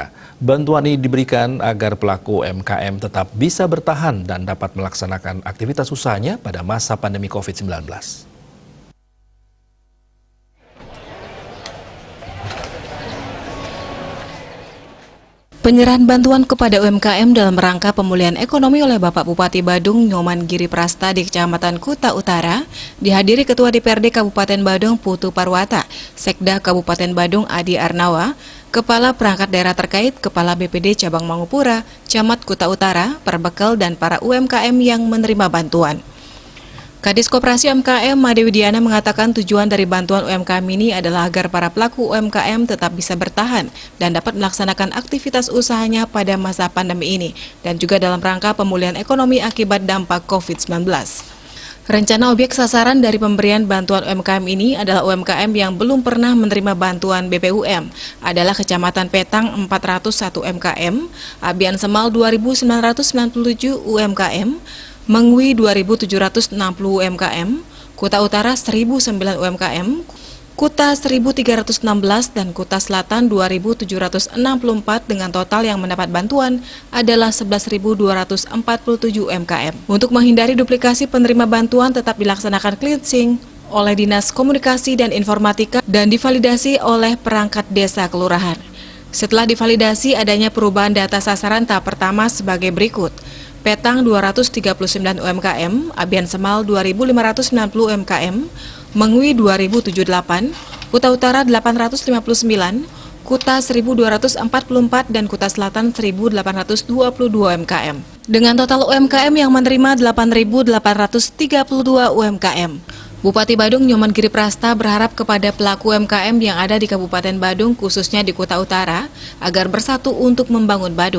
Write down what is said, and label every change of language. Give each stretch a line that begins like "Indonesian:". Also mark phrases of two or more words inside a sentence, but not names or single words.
Indonesian: Bantuan ini diberikan agar pelaku UMKM tetap bisa bertahan dan dapat melaksanakan aktivitas usahanya pada masa pandemi COVID-19. Penyerahan bantuan kepada UMKM dalam rangka pemulihan ekonomi oleh Bapak Bupati Badung Nyoman Giri Prasta di Kecamatan Kuta Utara dihadiri Ketua DPRD Kabupaten Badung Putu Parwata, Sekda Kabupaten Badung Adi Arnawa, Kepala Perangkat Daerah terkait, Kepala BPD Cabang Mangupura, Camat Kuta Utara, Perbekal, dan para UMKM yang menerima bantuan. Kadis Koperasi UMKM Made Widiana mengatakan tujuan dari bantuan UMKM ini adalah agar para pelaku UMKM tetap bisa bertahan dan dapat melaksanakan aktivitas usahanya pada masa pandemi ini dan juga dalam rangka pemulihan ekonomi akibat dampak COVID-19. Rencana objek sasaran dari pemberian bantuan UMKM ini adalah UMKM yang belum pernah menerima bantuan BPUM, adalah Kecamatan Petang 401 UMKM, Abian Semal 2.997 UMKM, Mengwi 2.760 UMKM, Kuta Utara 1.009 UMKM, Kuta 1.316 dan Kuta Selatan 2.764 dengan total yang mendapat bantuan adalah 11.247 UMKM. Untuk menghindari duplikasi penerima bantuan tetap dilaksanakan cleansing oleh Dinas Komunikasi dan Informatika dan divalidasi oleh perangkat desa kelurahan. Setelah divalidasi adanya perubahan data sasaran tahap pertama sebagai berikut. Petang 239 UMKM, Abian Semal 2.590 UMKM, Mengwi 2.078, Kuta Utara 859, Kuta 1.244 dan Kuta Selatan 1.822 UMKM. Dengan total UMKM yang menerima 8.832 UMKM. Bupati Badung Nyoman Giri Prasta berharap kepada pelaku UMKM yang ada di Kabupaten Badung, khususnya di Kuta Utara, agar bersatu untuk membangun Badung.